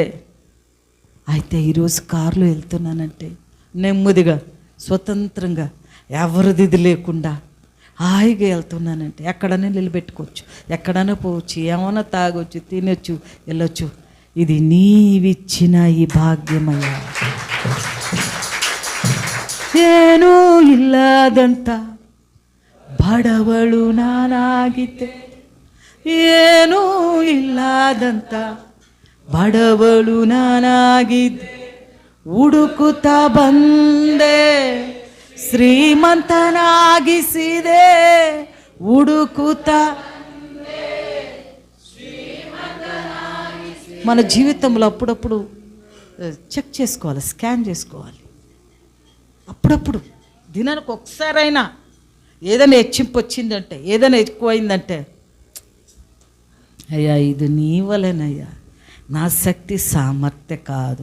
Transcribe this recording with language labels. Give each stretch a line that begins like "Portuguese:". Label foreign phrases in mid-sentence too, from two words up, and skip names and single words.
Telugu: అయితే ఈరోజు కారులో వెళ్తున్నానంటే నెమ్మదిగా, స్వతంత్రంగా, ఎవరిది లేకుండా హాయిగా వెళ్తున్నానంటే ఎక్కడైనా నిలబెట్టుకోవచ్చు, ఎక్కడైనా పోవచ్చు, ఏమైనా తాగొచ్చు, తినొచ్చు, వెళ్ళొచ్చు. ఇది నీవిచ్చిన ఈ భాగ్యమయ్యా.
Kannada: ಏನು ಇಲ್ಲದಂತ ಬಡವಳು ನಾನಾಗಿದ್ದೆ, ಏನೂ ಇಲ್ಲದಂತ ಬಡವಳು ನಾನಾಗಿದ್ದೆ, ಹುಡುಕುತ್ತಾ ಬಂದೆ ಶ್ರೀಮಂತನಾಗಿಸಿದೆ, ಹುಡುಕುತ್ತಾ.
Telugu: మన జీవితంలో అప్పుడప్పుడు
English: check, scan.
Telugu: అప్పుడప్పుడు దినానికి ఒకసారైనా ఏదైనా హెచ్చింపు వచ్చిందంటే, ఏదైనా ఎక్కువైందంటే, అయ్యా ఇది నీ వలనయ్యా, నా శక్తి సామర్థ్య కాదు.